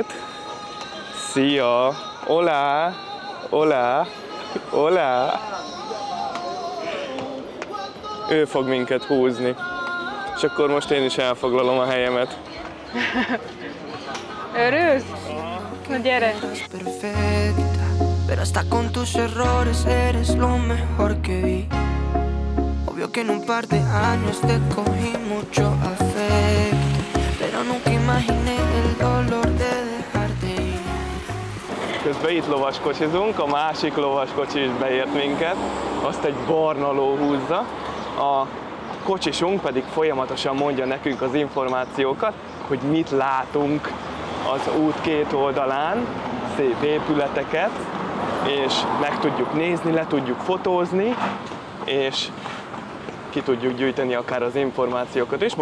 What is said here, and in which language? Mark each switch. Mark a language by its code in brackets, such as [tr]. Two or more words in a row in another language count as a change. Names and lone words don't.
[hu] Szia! [pt] Olá! Olá! [hu] Olá! Ő fog minket húzni. És akkor most én is elfoglalom a helyemet. Örülsz? Na gyere! [es] Pero hasta con tus errores eres lo mejor que vi. Obvio que en un par de años te cogí mucho afecto, pero nunca imaginé el dolor de dejarte ir. [hu] Közben itt lovaskocsizunk, a másik lovaskocsi is beért minket, azt egy barna ló húzza. A kocsisunk pedig folyamatosan mondja nekünk az információkat, hogy mit látunk az út két oldalán, szép épületeket, és meg tudjuk nézni, le tudjuk fotózni, és ki tudjuk gyűjteni akár az információkat is.